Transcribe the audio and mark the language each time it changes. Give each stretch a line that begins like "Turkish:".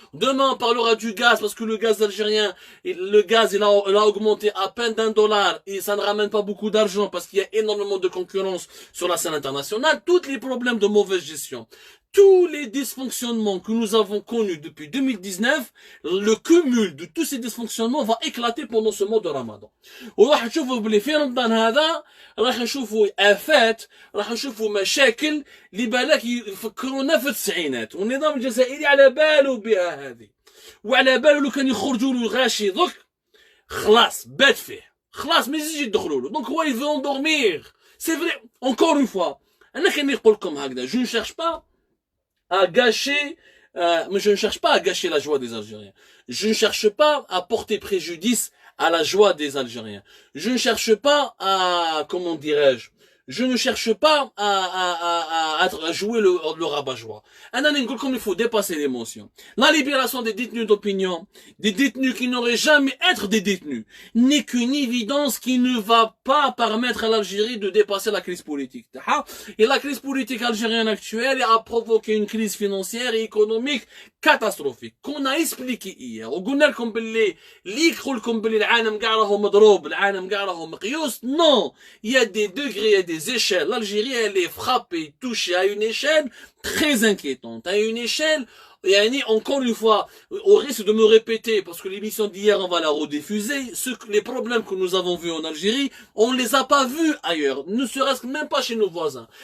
French: Demain on parlera du gaz parce que le gaz algérien, il a augmenté à peine d'$1 et ça ne ramène pas beaucoup d'argent parce qu'il y a énormément de concurrence sur la scène internationale. Tous les problèmes de mauvaise gestion, tous les dysfonctionnements que nous avons connus depuis 2019, le cumul de tous ces dysfonctionnements va éclater pendant ce mois de Ramadan.
Arabic: وراح نشوفوا بلي في رمضان هذا راح نشوفوا آفات، راح نشوفوا مشاكل اللي بالك يفكرونا في التسعينات، والنظام الجزائري على باله بها هذه، وعلى باله لو كان يخرجوا له غاشي ضك خلاص بات فيه، خلاص ما يزيدش يدخلوا له، donc هو
French: il veut endormir. C'est vrai, encore une fois,
Arabic: أنا كان نقول لكم هكذا،
French: je ne cherche pas à gâcher, mais je ne cherche pas à gâcher la joie des Algériens. Je ne cherche pas à porter préjudice à la joie des Algériens. Je ne cherche pas à, comment dirais-je, je ne cherche pas à jouer le rabat-joie. Comme il faut dépasser l'émotion. La libération des détenus d'opinion, des détenus qui n'auraient jamais être des détenus, n'est qu'une évidence qui ne va pas permettre à l'Algérie de dépasser la crise politique. Et la crise politique algérienne actuelle a provoqué une crise financière et économique catastrophique qu'on a expliqué hier.
Arabic: وقلنا لكم باللي اللي يقول لكم باللي العالم كاع راهو مضروب، العالم كاع راهو مقيوس.
French: Non, il y a des degrés, il y a des échelles. L'Algérie elle est frappée, touchée à une échelle très inquiétante, à une échelle. Et encore une fois, au risque de me répéter, parce que l'émission d'hier, on va la rediffuser, les problèmes que nous avons vus en Algérie, on ne les a pas vus ailleurs, ne serait-ce que même pas chez nos voisins.